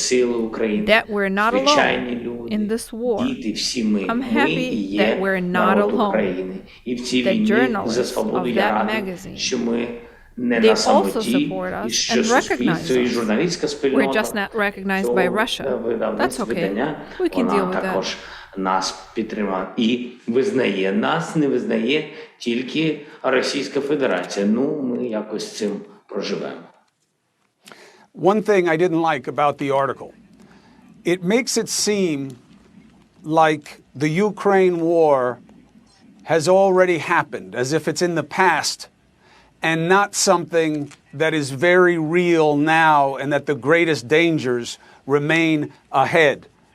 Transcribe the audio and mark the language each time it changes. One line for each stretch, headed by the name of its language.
English: That we're not alone in this war. I'm happy that we're not alone. The journalists of that magazine, they also support us and recognize us. We're just not recognized by Russia. That's okay. We can deal with that.
Ukrainian: Нас підтримала і визнає нас, не визнає тільки Російська Федерація. Ну, ми якось з цим проживемо.
English: One thing I didn't like about the article, it makes it seem like the Ukraine war has already happened, as if it's in the past and not something that is very real now and that the greatest dangers remain ahead.